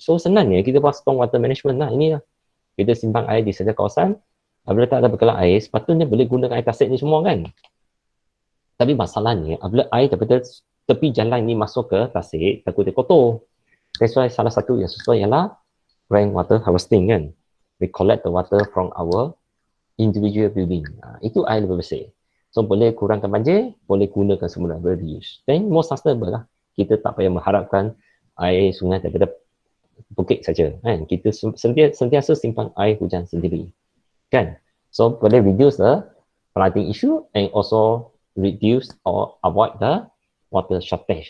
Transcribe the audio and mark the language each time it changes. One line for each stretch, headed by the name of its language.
Malay: So senangnya kita buat stormwater management lah. Ini lah. Kita simpan air di setiap kawasan. Apabila tak ada pekalang air, sepatutnya boleh gunakan air tasik ni semua kan. Tapi masalahnya, apabila air daripada tepi jalan ni masuk ke tasik, takut dia kotor.
English: That's why
Malay: salah satu yang sesuai ialah rainwater harvesting kan.
English: We collect the water from our individual building.
Malay: Itu air lebih bersih. So boleh kurangkan banjir, boleh gunakan semula, boleh reuse.
English: Then more sustainable
Malay: lah. Kita tak payah mengharapkan air sungai daripada bukit saja. Kan? Kita sentiasa simpan air hujan sendiri. Kan? So boleh
English: reduce the flooding issue and also reduce or avoid the water shortage.